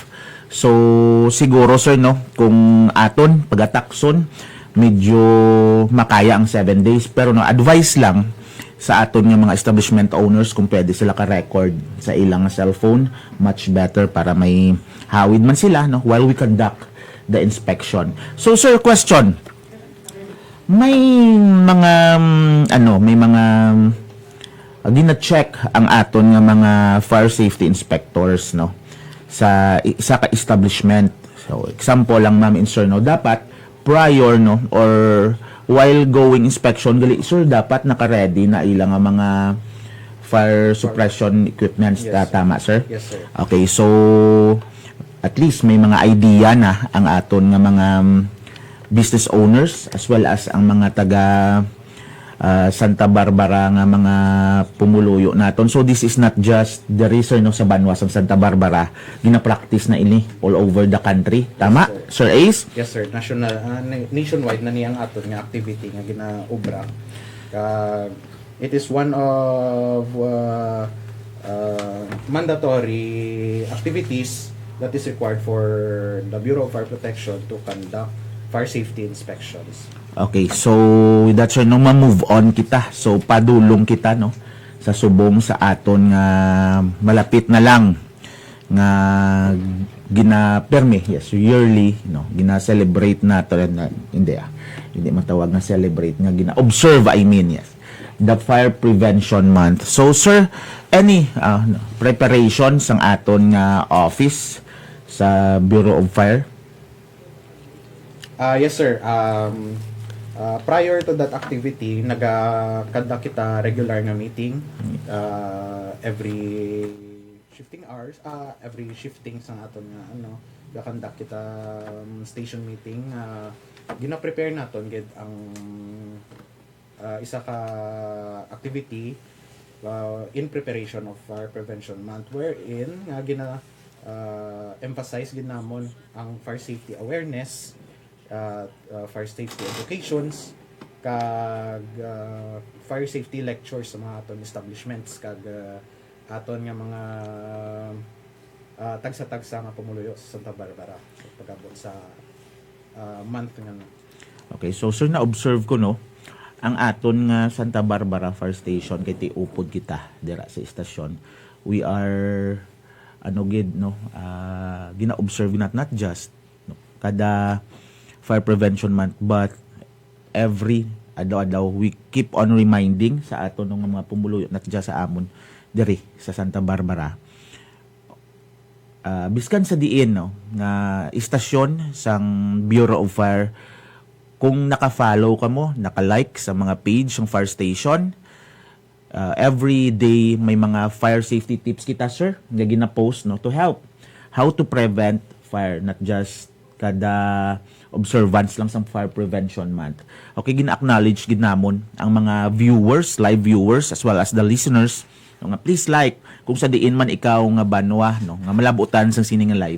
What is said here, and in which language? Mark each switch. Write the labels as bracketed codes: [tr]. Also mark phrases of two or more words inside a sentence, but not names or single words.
[hil] So, siguro, sir, no, kung aton pagatakson, medyo makaya ang 7 days. Pero no, advice lang sa aton nga mga [en] establishment owners [hil] kung pwede sila ka-record sa ilang cellphone, [en] much better [hil] para may hawid man sila no, [en] while we conduct the inspection. So, sir, question. [hil] May mga, gina-check ang aton nga mga [en] fire safety inspectors [hil] no, sa isa ka establishment. So, example lang, [en] ma'am and sir, [hil] no, dapat prior no [en] or while going inspection [hil] gali sir dapat naka-ready na ilang nga mga [en] fire suppression equipments. Yes. Tama, sir? Yes, sir. [hil] Okay, so at least may mga idea na ang aton nga mga [en] business owners as well as [hil] ang mga taga Santa Barbara nga mga pumuluyo naton. [en] So this is not just the reason no sa Banwas ng Santa Barbara, [hil] gina-practice na ini [en] all over the country. [hil] Tama, [en] Yes, Sir Ace? Yes, sir. [hil] Nationwide na niyang aton nga activity nga ginaobra. [en] It is one of mandatory activities that is required for the Bureau of Fire Protection to conduct fire safety inspections. [hil] Okay, [en] so that's sir, [hil] nung ma-move on kita, so padulong kita, no, sa subong sa aton nga malapit na lang nga gina-permi, yes, yearly, no, gina-celebrate nato na, hindi matawag na celebrate, nga gina-observe, [en] I mean, yes, the Fire Prevention Month. [hil] So, sir, any preparation sang aton nga office sa Bureau of Fire? [en] Yes, sir. Prior to that activity, [hil] nag-conduct kita regular na meeting [en] every shifting hours, every shifting [hil] sa aton nga ga-conduct kita [en] station meeting. [hil] Gina-prepare naton gid ang isa ka activity [en] in preparation of Fire [hil] Prevention Month, wherein nga emphasize gid namon ang [en] fire safety awareness, fire safety educations, [hil] kag [en] fire safety lectures [hil] sa mga aton establishments, kag aton nga mga tagsa-tagsa nga pumuluyo sa Santa Barbara pagabot sa month nga. Okay, so sir, na-observe ko, no, ang aton nga Santa Barbara Fire Station kay tiupod kita dira sa istasyon. [en] We are gina-observe not just kada Fire Prevention Month, but every adaw we keep on reminding [hil] sa aton ng mga pumuluyo [en] not just [hil] sa amon diri sa [en] Santa Barbara. [hil] Biskan sa diin, no, nga istasyon sang Bureau of Fire, kung naka-follow ka mo, naka-like sa mga page ng fire station, every day may mga [en] fire safety tips [hil] kita, sir, nga gina-post, no, [en] to help how to prevent fire, not just kada observance lang sa Fire Prevention Month. [hil] Okay, gina-acknowledge ginamon ang mga viewers, [en] live viewers, as well as the listeners, [hil] no, nga [en] please like [hil] kung sa diin man ikaw nga banwa, no, nga malabutan sa sining live.